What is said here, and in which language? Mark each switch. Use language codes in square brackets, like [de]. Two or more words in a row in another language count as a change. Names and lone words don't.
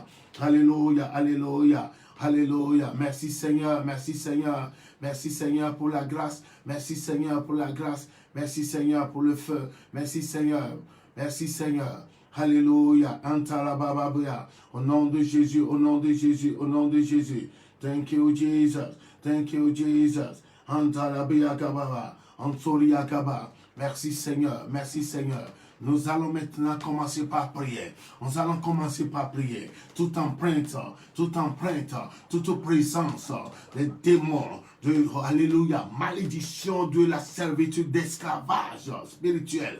[fr] Alléluia, alléluia, alléluia. Merci Seigneur, merci Seigneur. Merci Seigneur pour la grâce. Merci Seigneur pour la grâce. Merci Seigneur pour le feu. Merci Seigneur. Merci Seigneur. Alléluia. Antalabababia. Au nom de Jésus, au nom de Jésus, au nom de Jésus. [en] Thank you Jesus. Thank you Jesus. Antalabia kababa. Antoria kaba. [fr] Merci Seigneur. Merci Seigneur. Nous allons maintenant commencer par prier. Nous allons commencer par prier. Toute empreinte, toute présence des démons, alléluia, malédiction de la servitude d'esclavage spirituel.